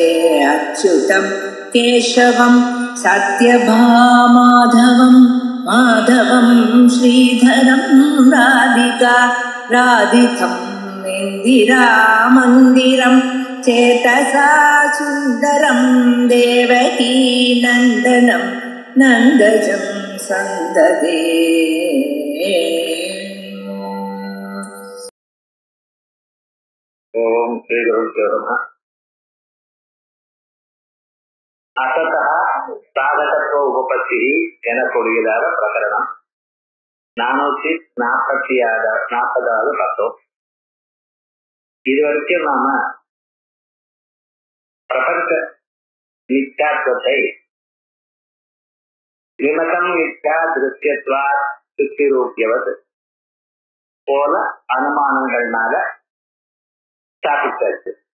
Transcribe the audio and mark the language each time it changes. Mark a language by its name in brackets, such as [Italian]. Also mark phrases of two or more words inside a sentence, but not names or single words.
[Sanskrit] अच्युतं केशवं सत्यभामाधवं माधवं श्रीधरं राधितं इन्दिरामन्दिरं चेतसा सुन्दरं देवकी नन्दनं नन्दजं सन्ददे। ओम श्री गुरुभ्यो नमः। असतः साधकत्व उपपत्ति [Tamil] எனக்கூடியதான பிரகரணம் 440வது பார்த்தோம். இதுவரைக்கும் நாம பிரபஞ்ச நித்யாத்வத்தை [Sanskrit] विमतम् नित्या दृश्यत्वा शुक्तिरूप्यवत् [Tamil] போல அனுமானங்கள்னால ஸ்தாபிச்சாச்சு.